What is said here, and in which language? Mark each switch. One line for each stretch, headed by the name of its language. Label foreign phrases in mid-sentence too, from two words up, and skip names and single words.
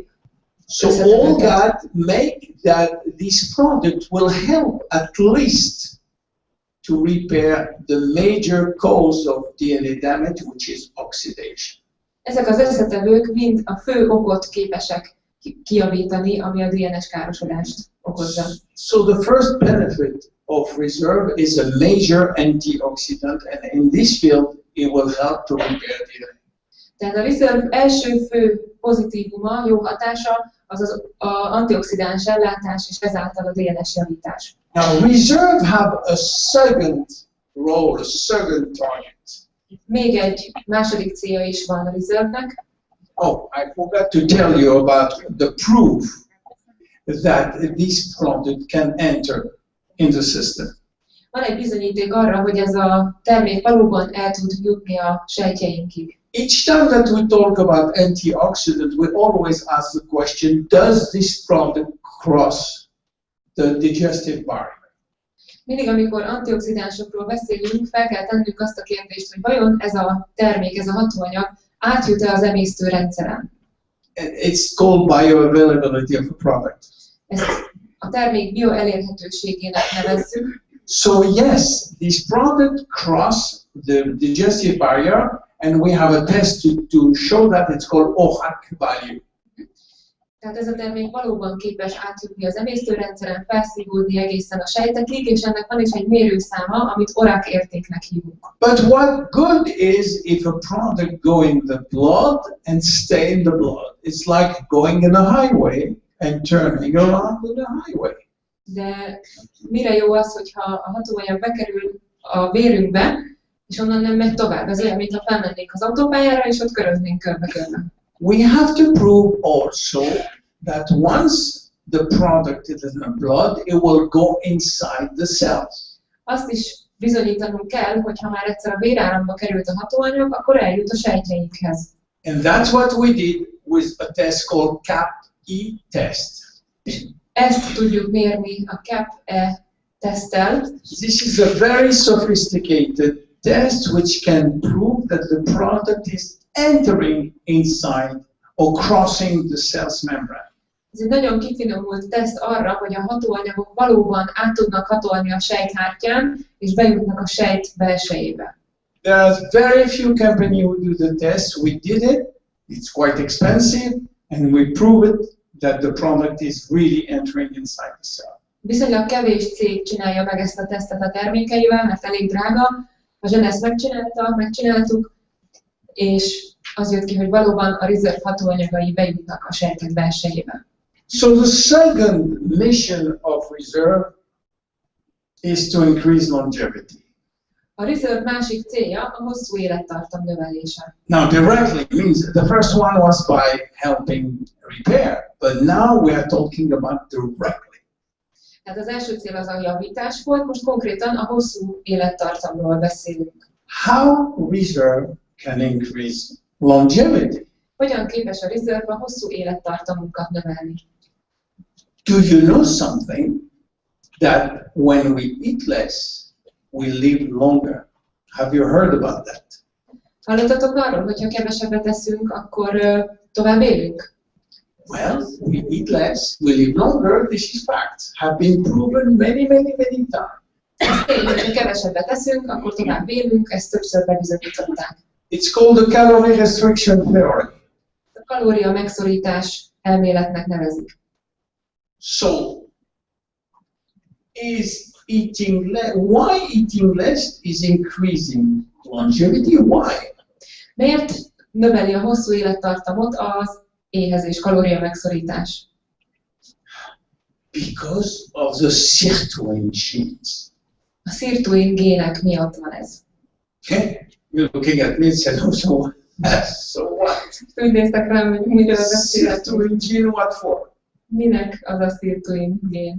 English: So all that make that this product will help at least to repair the major cause of DNA damage, which is oxidation.
Hungarian: Ezek az összetevők mind a fő okot képesek kijavítani, ami a DNS károsodást okozza.
English: So the first benefit of reserve is a major antioxidant, and in this field it will help to repair DNA.
Hungarian: Tehát a reserve első fő pozitívuma, jó hatása, az az antioxidáns ellátás, és ezáltal a DNS javítás.
English: Now reserve have a second role, a second target.
Hungarian: Még egy második célja is van a reserve-nek.
English: Oh, I forgot to tell you about the proof that this product can enter in the system.
Hungarian: Van egy bizonyíték arra, hogy ez a termék valóban el tud jutni a sejtjeinkig.
English: Each time that we talk about antioxidants, we always ask the question, does this product cross the digestive barrier?
Hungarian: Mindig, amikor antioxidánsokról beszélünk, fel kell tennünk azt a kérdést, hogy vajon ez a termék, ez a hatóanyag átjut-e az emésztőrendszeren?
English: It's called bioavailability of a product.
Hungarian: Ezt a termék bioelérhetőségének nevezzük.
English: So yes, this product cross the digestive barrier, and we have a test to show that. It's called OHAC value.
Hungarian: Tehát ez a termék valóban képes átjutni az emésztőrendszeren, felszívódni egészen a sejtekig, és ennek van is egy mérőszáma, amit ORAC értéknek hívunk.
English: But what good is if a product go in the blood and stay in the blood? It's like going in a highway and turning around in a highway.
Hungarian: De mire jó az, hogyha a hatóanyag bekerül a vérünkbe, és onnan nem megy tovább? Ez olyan, mintha felmennénk az autópályára, és ott köröznénk körbe-körbe.
English: We have to prove also that once the product is in the blood, it will go inside the cells.
Hungarian: Azt is bizonyítanunk kell, hogy ha már egyszer a véráramba került a hatóanyag, akkor eljut a sejtjeinkhez.
English: And that's what we did with a test called CAP-E test.
Hungarian: Ezt tudjuk mérni a CAP-E teszttel.
English: This is a very sophisticated test which can prove that the product is entering inside or crossing the cell's membrane.
Hungarian: Ez egy nagyon kifinomult teszt arra, hogy a hatóanyagok valóban át tudnak hatolni a sejthártyán, és bejutnak a sejt belsejébe.
English: There are very few companies who do the test. We did it. It's quite expensive, and we prove it that the product is really entering inside the cell.
Hungarian: Viszonylag kevés cég csinálja meg ezt a tesztet a termékeivel, mert elég drága. A Zsenesz megcsináltuk, és az jött ki, hogy valóban a Reserve hatóanyagai bejutnak a sejtek belsejébe.
English: So the second mission of Reserve is to increase longevity.
Hungarian: A Reserve másik célja a hosszú élettartam növelése.
English: Now directly means the first one was by helping repair, but now we are talking about directly.
Hungarian: Tehát az első cél az a javítás volt, most konkrétan a hosszú élettartamról beszélünk.
English: How Reserve can increase longevity?
Hungarian: Hogyan képes a Reserve a hosszú élettartamunkat növelni?
English: Do you know something? That when we eat less, we live longer. Have you heard about that?
Hungarian: Hallottatok arról, hogy ha kevesebbet eszünk, akkor tovább élünk?
English: Well, we eat less, we live longer. This is fact. Have been proven many times.
Hungarian: Tényleg, ha kevesebbet eszünk, akkor tovább élünk, ezt többször bebizonyították.
English: It's called the calorie restriction theory.
Hungarian: A kalória megszorítás elméletnek nevezik.
English: So, why eating less is increasing longevity? Why?
Hungarian: Miért növeli a hosszú élettartamot az éhezés, kalória megszorítás?
English: Because of the sirtuin genes.
Hungarian: A sirtuin gének miatt van ez.
English: Okay? You're looking at me and said, oh, so what?
Hungarian: Úgy néztek rám, hogy miről beszélek.
English: Sirtuin gene, what for?
Hungarian: Minek az a sirtuin gén?